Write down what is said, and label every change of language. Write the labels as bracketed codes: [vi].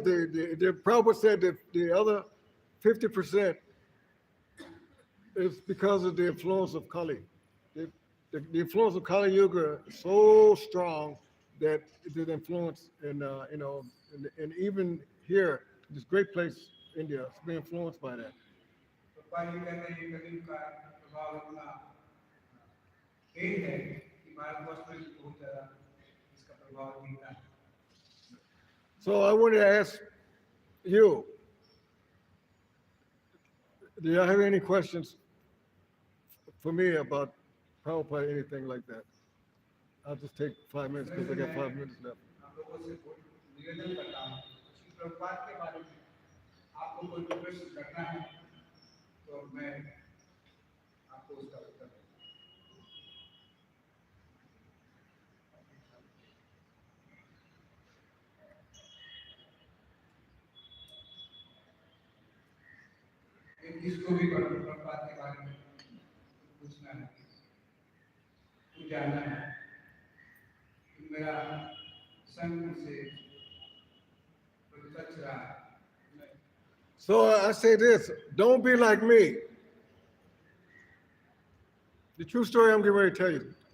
[en] The Prabhupada said that the other 50% is because of the influence of Kali. The influence of Kali Yuga is so strong that it influence and even here, this great place, India, it's been influenced by that. [hi] तो पाजी कहते हैं कलियुग का प्रभाव इतना तेज है कि भारतवर्ष में बहुत ज़्यादा इसका प्रभाव दिखता है [en] So I wanted to ask you, do you have any questions for me about Prabhupada, anything like that? I'll just take 5 minutes because I got 5 minutes left. [hi] आप लोगों से निवेदन करता हूँ श्री प्रभुपाद के बारे में आपको कोई प्रश्न करना है तो मैं आपको उसका उत्तर दूंगा किसको भी प्रभुपाद के बारे में पूछना है कुछ जानना है कि मेरा संग से कुछ रहा है [en] So I say this, don't be like me. The true story I'm getting ready to tell you.